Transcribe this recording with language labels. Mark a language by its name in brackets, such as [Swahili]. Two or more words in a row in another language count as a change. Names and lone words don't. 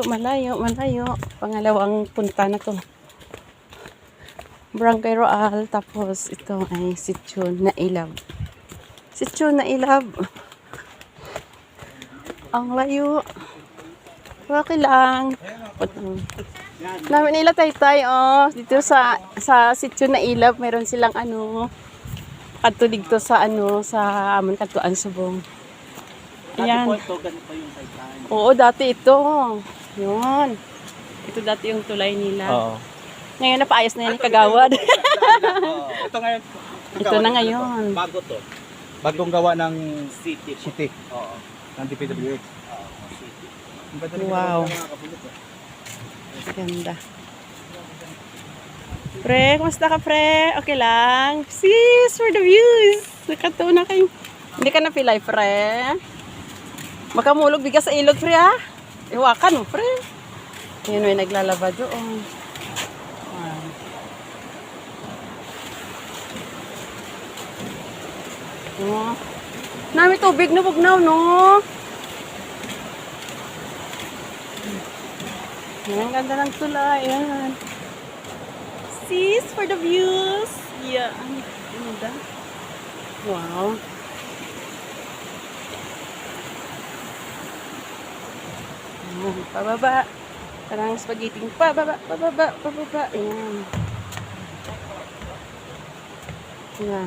[Filipino] Pangalawang punta na to. Barangay Raal, tapos ito ay sitio Nailab. Sitio Nailab. Ang layo. [Hiligaynon] Okay lang. Namin nila taytay oh. [Filipino] Dito sa sitio Nailab, meron silang ano kadto dito sa ano [Hiligaynon] sa amon kadtuan Subong. [Filipino] Ayan. Oo, dati ito. Yun. Ito dati yung tulay nila. Oo. Ngayon napaayos na yan ni Kagawad. Ito ngayon. Ito na ngayon. Bago to. Bagong gawa ng city. Oo. Ng DPWH. Wow. Ganda. Pre, kumusta ka pre? Okay lang? Sis, [English] for the views. [Filipino] Nakatawa na kayo. Hindi ka na pilay pre. Makamulog bigas sa ilog pre ha. Iwakan mo pre. Yun may naglalaba doon. Wow. Oh. [Hiligaynon] Nami tubig na bugnaw no. [Filipino] Ang ganda ng tulay. Ayan. Sis, [English] for the views. Yeah. [Filipino] Ang ganda. Wow. Ayan, pababa. Parang spaghetti. Pababa, pababa, pababa. Ayan. Ayan.